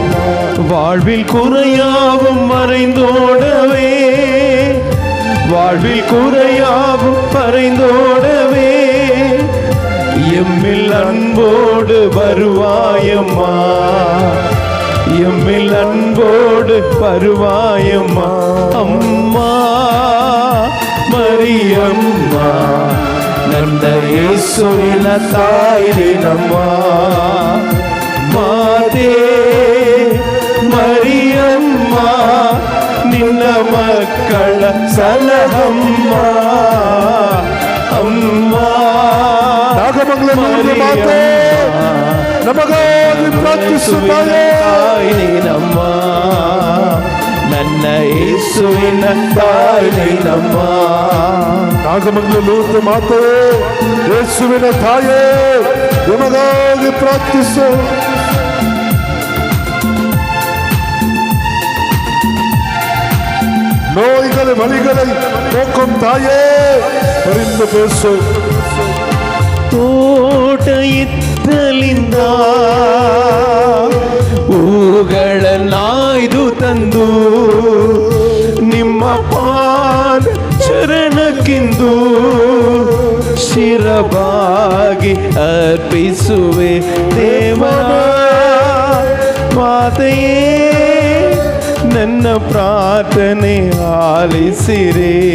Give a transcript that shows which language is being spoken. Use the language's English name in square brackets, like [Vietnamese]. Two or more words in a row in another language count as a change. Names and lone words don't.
[Tamil] வாழ்வில் குறையாவும் மறைந்தோடவே, வாழ்வில் குறையாவும் மறைந்தோடவே, எம்மில் அன்போடு வருவாயம்மா, எம்மில் அன்போடு வருவாயம்மா. அம்மா மரியம்மா நந்த இயேசுவின தாயே நம்மா, மாதே மரியம்மா [Kannada] ನಿನ್ನ ಮಕ್ಕಳ ಸಲಹಮ್ಮ ಅಮ್ಮ. ನಾಗಮಂಗಲ ಮಾತೆ ನಮಗಾಗಿ ಪ್ರಾರ್ಥಿಸುತ್ತಾಳೆ. ನಮ್ಮ ನನ್ನ ಯೇಸುವಿನ ತಾಯಿ ನಮ್ಮ ನಾಗಮಂಗಲ ಮಾತೆ ಯೇಸುವಿನ ತಾಯೇ ನಮಗಾಗಿ ಪ್ರಾರ್ಥಿಸು. [Tamil] நோய்களை வலிகளை போக்கும் தாயே பரிந்து பேசு. [Kannada] ತೋಟಯಿತ್ತಲಿಂದ ಹೂಗಳ ನಾಯ್ದು ತಂದು ನಿಮ್ಮ ಪಾದ ಚರಣಕ್ಕಿಂದು ಶಿರವಾಗಿ ಅರ್ಪಿಸುವೆ ದೇವನ ಮಾತೆಯೇ, ನನ್ನ ಪ್ರಾರ್ಥನೆ ಆಲಿಸಿರೆ.